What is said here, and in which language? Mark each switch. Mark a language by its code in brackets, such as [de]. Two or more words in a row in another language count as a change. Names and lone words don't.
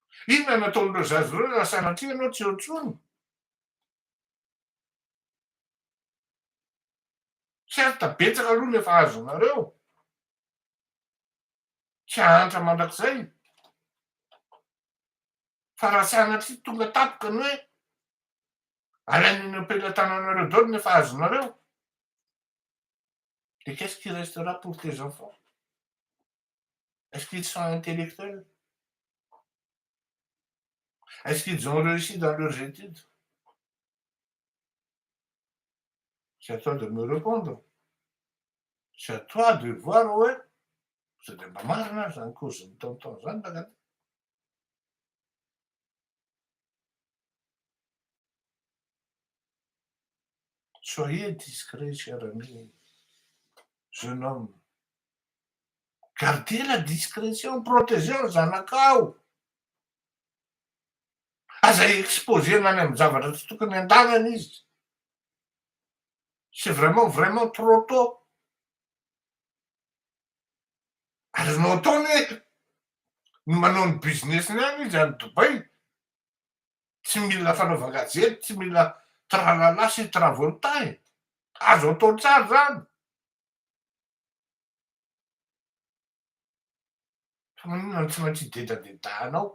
[mg] Inona nataon'ireo zazy ireo raha sanatria ianao tsy eo intsony. Certa betsaka aloha ny efa azonareo. Tsy hahantra mandrakizay. Fa raha sanatria tonga tapoka ny hoe alain'ny ampelantananareo daholo ny efa azonareo. [fr] Et qu'est-ce qui restera pour tes enfants? Est-ce qu'ils sont intellectuels? Est-ce qu'ils ont réussi dans leurs études? C'est à toi de me répondre. C'est à toi de voir, ouais. [mg] Tsy dia mba marina azy zany kaozin'ny taotao zany raha. [fr] Soyez discret, cher ami, jeune homme. Gardez la discrétion, protégez [mg] ny zanakao. Aza exposena any amin'ny zavatra tsy tokony andanany izy. [fr] C'est vraiment trop tôt. [mg] Azonao ataony hoe ny manao ny businessny any izy any Dubai. Tsy mila fanaova gazety, tsy mila tralala sy travoltae. Azo atao tsara zany. Fa maninona tsy maintsy hidedadedanao.